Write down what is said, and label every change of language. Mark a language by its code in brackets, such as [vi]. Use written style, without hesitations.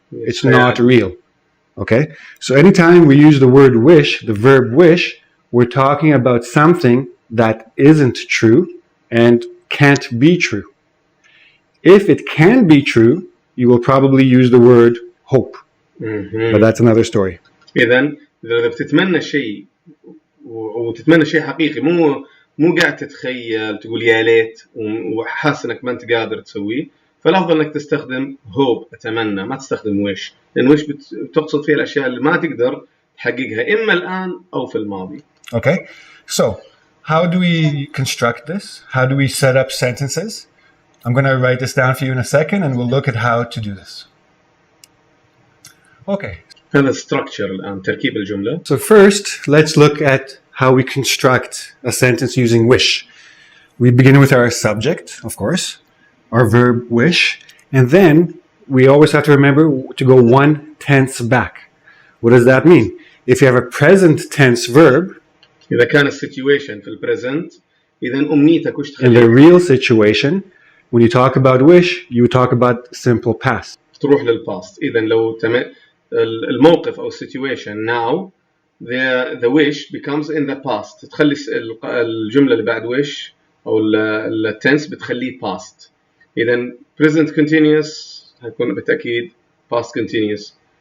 [en] It's not real. Okay? So anytime we use the word wish, the verb wish, we're talking about something that isn't true and can't be true. If it can be true, you will probably use the word hope. But that's another story. [ar] إذا بتتمنى شيء وتتمنى شيء حقيقي مو قاعد تتخيل تقول يا ليت وحاسس انك ما انت قادر تسويه فالافضل انك تستخدم hope اتمنى ما تستخدم wish لان wish بتقصد فيها الاشياء اللي ما تقدر تحققها اما الان او في الماضي. [en] Okay, so how do we construct this? How do we set up sentences? I'm going to write this down for you in a second and we'll look at how to do this. Okay. [ar] هذا structure الآن تركيب الجملة. [en] So first, let's look at how we construct a sentence using wish. We begin with our subject, of course, our verb wish, and then we always have to remember to go one tense back. What does that mean? If you have a present tense verb, [ar] إذا كان situation في البريزنت إذا أمنيتك وش [en] in the real situation, when you talk about wish, you talk about simple past. [ar] تروح للباست. إذا لو الموقف أو [en] situation now the wish becomes in the past [ar] تخلي الجملة اللي بعد wish أو التنس بتخليه past. إذا present continuous هيكون بالتأكيد past continuous.